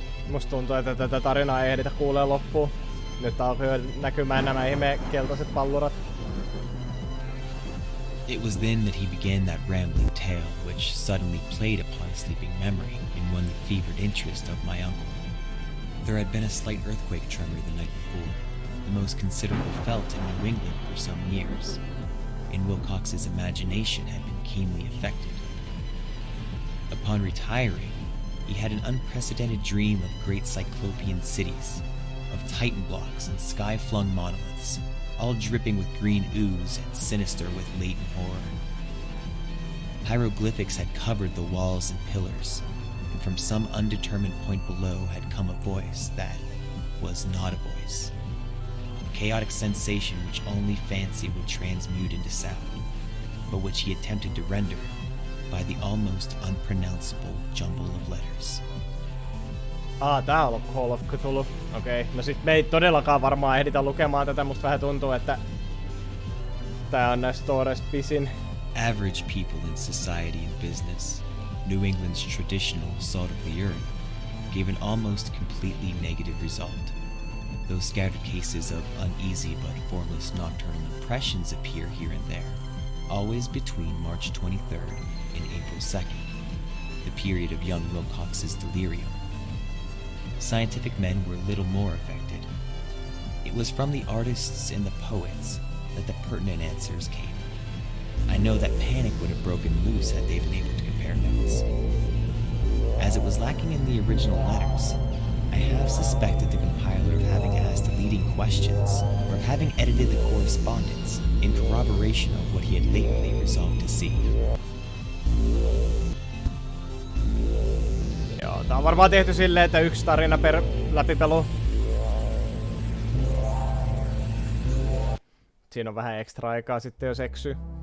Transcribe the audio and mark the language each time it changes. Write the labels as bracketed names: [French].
[Finnish] Musta tuntuu, että tätä tarinaa ei ehditä kuulee loppuun. Nyt alkoi näkymään nämä keltaiset pallurat. [English] It was then that he began that rambling tale which suddenly played upon a sleeping memory and won the fevered interest of my uncle. There had been a slight earthquake tremor the night before, the most considerable felt in New England for some years, and Wilcox's imagination had been keenly affected. Upon retiring, he had an unprecedented dream of great cyclopean cities, of Titan blocks and sky-flung monoliths, all dripping with green ooze and sinister with latent horror. Hieroglyphics had covered the walls and pillars, and from some undetermined point below had come a voice that was not a voice. A chaotic sensation which only fancy would transmute into sound, but which he attempted to render by the almost unpronounceable jumble of letters. [Finnish] Tää on ollut Call of Cthulhu. Okei. No sit me ei todellakaan varmaan ehditä lukemaan tätä. Musta vähän tuntuu, että tää on näistä storeista pisin. [English] Average people in society and business, New England's traditional salt of the earth, gave an almost completely negative result. Though scattered cases of uneasy but formless nocturnal impressions appear here and there, always between March 23rd and April 2nd, the period of young Wilcox's delirium. Scientific men were little more affected. It was from the artists and the poets that the pertinent answers came. I know that panic would have broken loose had they been able to compare notes. As it was lacking in the original letters, I half suspected the compiler of having asked leading questions or of having edited the correspondence in corroboration of what he had lately resolved to see. [Finnish] Joo, tää on varmaan tehty silleen, että yksi tarina per läpipelu. Siinä on vähän ekstra aikaa sitten, jos eksyy.